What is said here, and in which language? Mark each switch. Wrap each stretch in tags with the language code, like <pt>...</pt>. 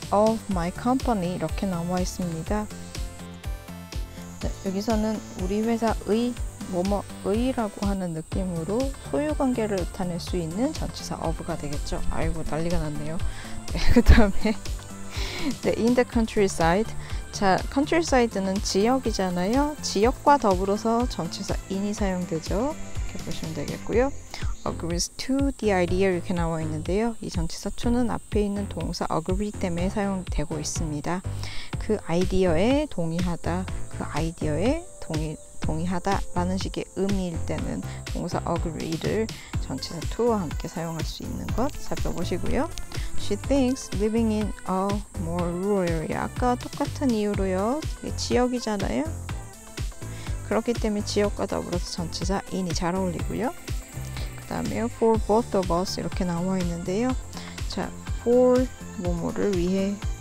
<en>of my company</en> <ko>이렇게 나와 있습니다. 네, 여기서는 우리 회사의 뭐뭐의라고 하는 느낌으로 소유관계를 나타낼 수 있는 전치사 of가 되겠죠. 아이고 난리가 났네요. 네, 그 다음에 네,</ko> <en>in the countryside.</en> <ko>자, countryside는 지역이잖아요. 지역과 더불어서 전치사 in이 사용되죠. 이렇게 보시면 되겠고요.</ko> <en>agrees to the idea</en> <ko>이렇게 나와 있는데요. 이 전치사 to는 앞에 있는 동사 agree 때문에 사용되고 있습니다. 그 아이디어에 동의하다, 그 아이디어에 동의하다 라는 식의 의미일 때는 동사 agree를 전치사 to와 함께 사용할 수 있는 것 살펴보시고요.</ko> <en>She thinks living in a more rural area.</en> <ko>아까 똑같은 이유로요. 지역이잖아요. 그렇기 때문에 지역과 더불어서 전치사 in이 잘 어울리고요. 그 다음에</ko> <en>for both of us</en> <ko>이렇게 나와 있는데요. 자, for 뭐뭐를 위해.</ko>